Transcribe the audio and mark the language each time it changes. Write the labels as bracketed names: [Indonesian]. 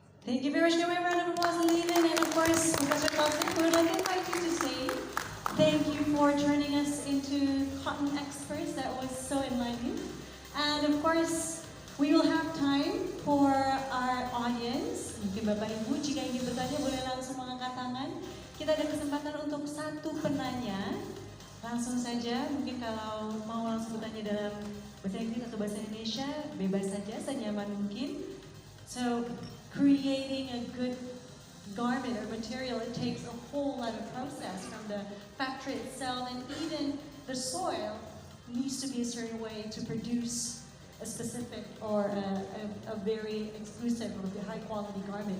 [English] Thank you very much. Can we have a round of applause, Leland? And of course, Professor Kaufman, we would like to invite you to say thank you for turning us into cotton experts. That was so enlightening. And of course, we will have time for our audience. [Indonesian] Mungkin Bapak Ibu, jika ingin bertanya, boleh langsung mengangkat tangan. Kita ada kesempatan untuk 1 penanya. Langsung saja, mungkin kalau mau langsung bertanya dalam bahasa Inggris atau bahasa Indonesia, bebas saja, senyaman mungkin. [English] So, creating a good garment or material, it takes a whole lot of process, from the factory itself and even the soil needs to be a certain way to produce a specific or a very exclusive or high quality garment.